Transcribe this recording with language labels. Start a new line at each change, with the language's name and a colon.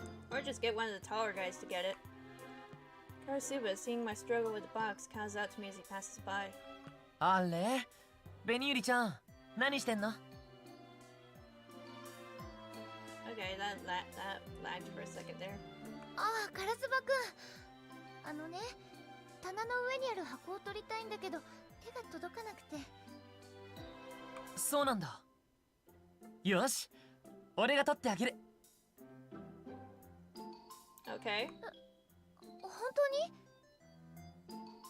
English: Or just get one of the taller guys to get it. Karasuba, seeing my struggle with the box, calls out to me as he passes by.
Japanese: あれベニユリちゃん、何してんの?
English: Okay, that lagged for a second there.
Japanese: カラスバくん。棚の上にある箱を取りたいんだけど、手が届かなくて。そうなんだ。よし、俺が取ってあげる。
English: Okay.
Japanese: 本当に？